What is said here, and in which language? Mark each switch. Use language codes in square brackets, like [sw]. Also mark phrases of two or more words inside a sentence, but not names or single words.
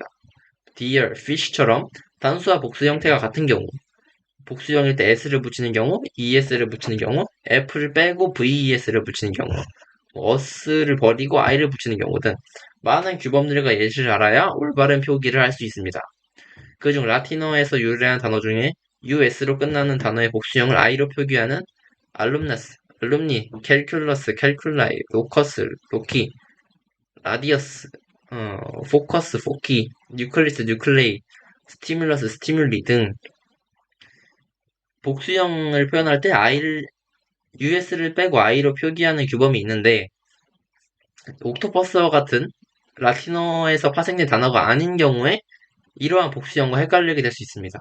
[en] deer, fish [ko] 처럼 단수와 복수 형태가 같은 경우, 복수형일 때 s를 붙이는 경우, es를 붙이는 경우, f를 빼고 ves를 붙이는 경우, us를 버리고 i를 붙이는 경우 등 많은 규범들과 예시를 알아야 올바른 표기를 할 수 있습니다. 그중 라틴어에서 유래한 단어 중에 us로 끝나는 단어의 복수형을 i로 표기하는 alumnus, [en] alumni, calculus, calculi, locus, loci, radius, focus, foci, nucleus, nuclei, stimulus, stimuli 등 [ko] 복수형을 표현할 때 us를 빼고 i로 표기하는 규범이 있는데 옥토퍼스와 같은 라틴어에서 파생된 단어가 아닌 경우에 이러한 복수형과 헷갈리게 될 수 있습니다.